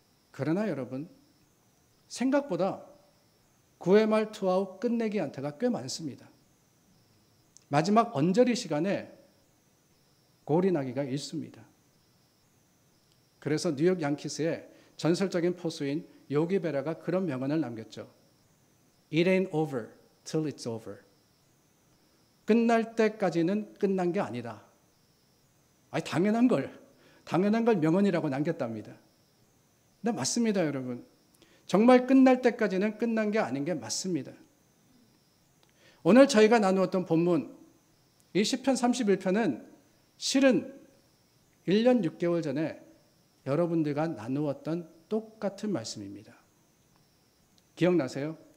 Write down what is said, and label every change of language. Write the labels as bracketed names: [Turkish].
[Korean] 그러나 여러분 생각보다 9회 말 투아웃 끝내기 안타가 꽤 많습니다. 마지막 언저리 시간에 골이 나기가 일쑤입니다. 그래서 뉴욕 양키스의 전설적인 포수인 요기 베라가 그런 명언을 남겼죠. [English] It ain't over till it's over. [Korean] 끝날 때까지는 끝난 게 아니다. 아니 당연한 걸 명언이라고 남겼답니다. 근데 맞습니다, 여러분. 정말 끝날 때까지는 끝난 게 아닌 게 맞습니다. 오늘 저희가 나누었던 본문, 이 시편 31편은 실은 1년 6개월 전에 여러분들과 나누었던 똑같은 말씀입니다. 기억나세요?